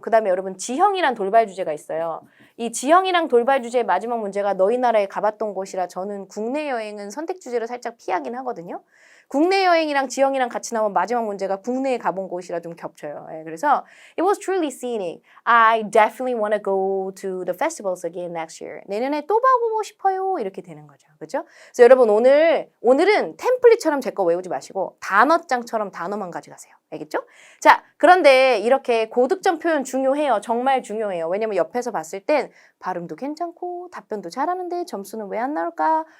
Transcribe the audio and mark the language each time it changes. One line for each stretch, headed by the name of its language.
Korean: 그 다음에 여러분 지형이란 돌발 주제가 있어요. 이 지형이랑 돌발 주제의 마지막 문제가 너희 나라에 가봤던 곳이라 저는 국내 여행은 선택 주제로 살짝 피하긴 하거든요. 국내 여행이랑 지형이랑 같이 나오면 마지막 문제가 국내에 가본 곳이라 좀 겹쳐요. 예, 그래서
English: it was truly scenic. I definitely want to go to the festivals again next year.
Korean: 내년에 또 가보고 싶어요. 이렇게 되는 거죠. 그렇죠? 그래서 여러분 오늘은 템플릿처럼 제 거 외우지 마시고 단어장처럼 단어만 가져가세요. 알겠죠? 자, 그런데 이렇게 고득점 표현 중요해요. 정말 중요해요. 왜냐면 옆에서 봤을 땐 발음도 괜찮고 답변도 잘하는데 점수는 왜 안 나올까?